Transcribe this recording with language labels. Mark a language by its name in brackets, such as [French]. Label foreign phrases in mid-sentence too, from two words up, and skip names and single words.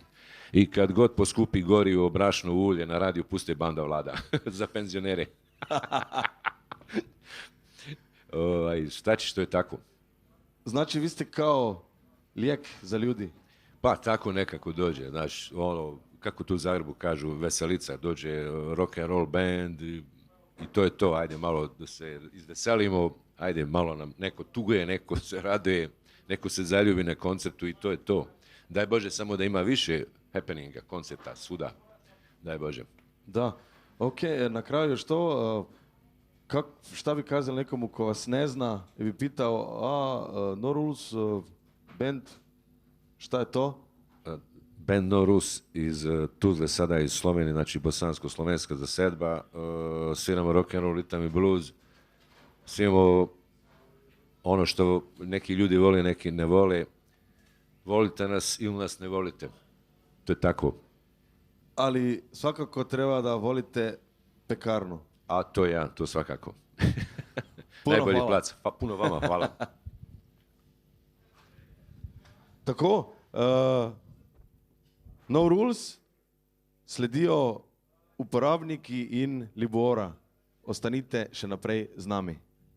[Bosnian] I kad god poskupi gorivo, brašno, ulje, na radiju puste Banda Vlada za penzionere. Šta ćeš, to je tako. Znači, vi ste kao lijek za ljudi? Pa tako nekako dođe, znaš, ono, kako tu u Zagrebu kažu, veselica, dođe [English] rock and roll band [Bosnian] i to je to, ajde malo da se izveselimo, ajde malo nam neko tuguje, neko se raduje, neko se zaljubi na koncertu i to je to. Daj Bože samo da ima više happeninga, koncerta, svuda. Daj Bože. Da, ok, na kraju što, šta bi kazali nekomu ko vas ne zna i bi pitao, No Rules band, šta je to? Band No Rules iz Tuzle, sada iz Slovenije, znači bosansko-slovenska zasedba. Sviramo [English] rock and roll, [Bosnian] ritam i blues. Sviramo ono što neki ljudi vole, neki ne vole. Volite nas ili nas ne volite. To je tako. Ali svakako treba da volite pekarnu. A to ja, to svakako. Najbolji plac. Pa, puno vama hvala. Tako, No Rules, [Slovenian] sledijo uporabniki in Libora. Ostanite še naprej z nami.